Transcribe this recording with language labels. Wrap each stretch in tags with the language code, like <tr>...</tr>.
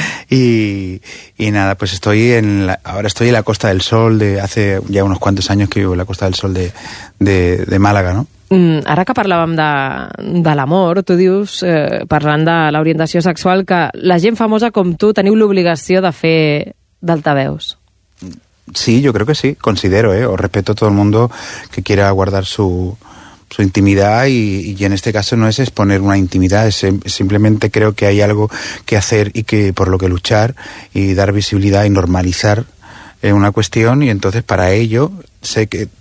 <es>Y nada, pues ahora estoy en la Costa del Sol, hace ya unos cuantos años que vivo en la Costa del Sol de Málaga, ¿no?</es> <ca>Ara que parlàvem de l'amor, tu dius, parlant de l'orientació sexual, que la gent famosa com tu teniu l'obligació de fer d'altaveus.</ca> <es>Sí, yo creo que sí, considero, ¿eh? O respeto a todo el mundo que quiera guardar su intimidad y en este caso no es exponer una intimidad, es simplemente creo que hay algo que hacer y que por lo que luchar y dar visibilidad y normalizar una cuestión, y entonces para ello sé que</es>